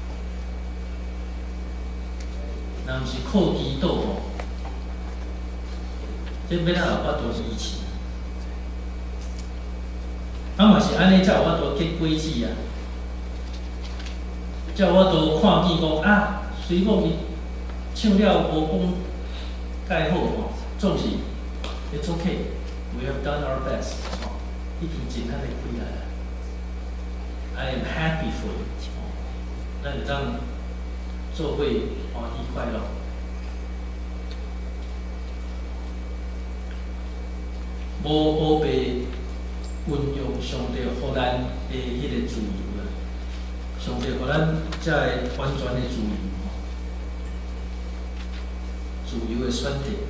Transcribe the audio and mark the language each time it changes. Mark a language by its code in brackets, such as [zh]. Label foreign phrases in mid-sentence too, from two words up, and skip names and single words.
[nan] 若毋是靠基督吼，这要咱有法度支持。啊嘛是安尼，才有法度结果子啊，才有法度看见讲啊，虽讲伊唱了无讲介好吼，总是。 [en] It's okay. We have done our best. [nan] 已经尽咱的开来了。 [en] I am happy for you. [nan] 咱就当做伙欢喜快乐。无被运用上帝互咱的迄个自由啦，上帝互咱才会完全的自由，自由的选择。